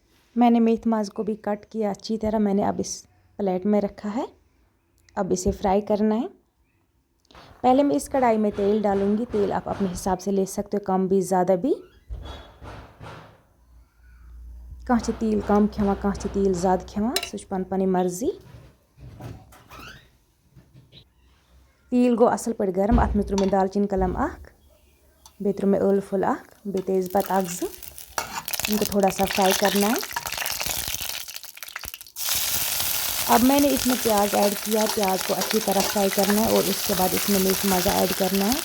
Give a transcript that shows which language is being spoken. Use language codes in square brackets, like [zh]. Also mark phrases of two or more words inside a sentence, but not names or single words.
[hi] मैंने मेथ मास को भी कट किया अच्छी तरह। मैंने अब इस प्लेट में रखा है। अब इसे फ्राई करना है। पहले मैं इस कढ़ाई में तेल डालूंगी। तेल आप अपने हिसाब से ले सकते हो, कम भी ज़्यादा भी। [ks] कहाँ तेल कम खेवा, कहाँ तेल ज़्यादा खेवा, सह पन मर्जी। तेल गो असल पे गर्म। अत में त्रुह मे दालचीन कलम अख, बे त्रुह मे ٲلہٕ फुल अख, बे तेज़पत्ता अख ज़। [hi] इनको थोड़ा सा फ्राई करना है। अब मैंने इसमें प्याज ऐड किया। प्याज को अच्छी तरह फ्राई करना है और उसके बाद इसमें मीट मज़ा ऐड करना है।